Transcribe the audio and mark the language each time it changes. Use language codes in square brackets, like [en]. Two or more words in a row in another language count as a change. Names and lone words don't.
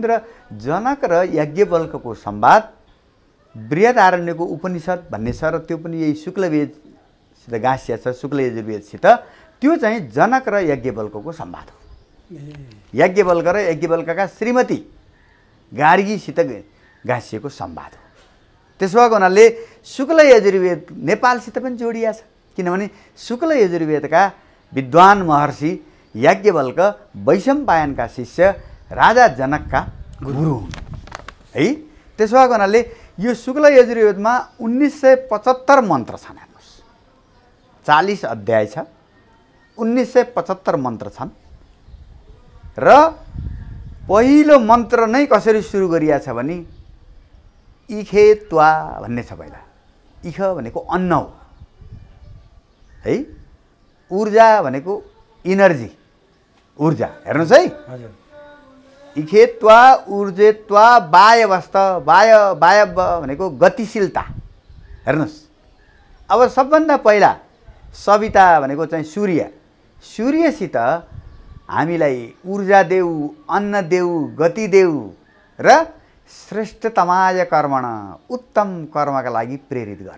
[ne] र जनक र याज्ञवल्क्यको संवाद बृहदारण्यको उपनिषद भन्ने छ, र त्यो पनि यही शुक्लवेदसित गाँसिया छ, शुक्ल यजुर्वेदसित। त्यो चाहिँ जनक र याज्ञवल्क्यको संवाद हो। याज्ञवल्क्य र याज्ञवल्क्यका श्रीमती गार्गीसित गाँसिएको संवाद हो। त्यसो भएको हुनाले शुक्ल यजुर्वेद नेपालसित पनि जोडिया छ, किनभने शुक्ल यजुर्वेदका विद्वान महर्षि याज्ञवल्क्य वैशम्पायनका शिष्य राजा जनकका गुरु हुन् है। त्यसो भएको हुनाले यो शुक्ल यजुर्वेदमा 1975 मन्त्र छन्। हेर्नुहोस्, 40 अध्याय छ, 1975 मन्त्र छन्। र पहिलो मन्त्र नै कसरी सुरु गरिएको छ भने [sa] इखे त्वा [ne] भन्ने छ। पहिला इख भनेको अन्न हो है, ऊर्जा भनेको इनर्जी, ऊर्जा। हेर्नुहोस् है, [sa] इखे त्वा ऊर्जे त्वा वायवस्त, [ne] वाय वाय भनेको गतिशीलता। हेर्नुहोस्, अब सबभन्दा पहिला सविता भनेको चाहिँ सूर्य, सूर्यसित हामीलाई ऊर्जा देऊ, अन्न देऊ, गति देऊ र [sa] श्रेष्ठतमाय कर्मण, [ne] उत्तम कर्मका लागि प्रेरित गर।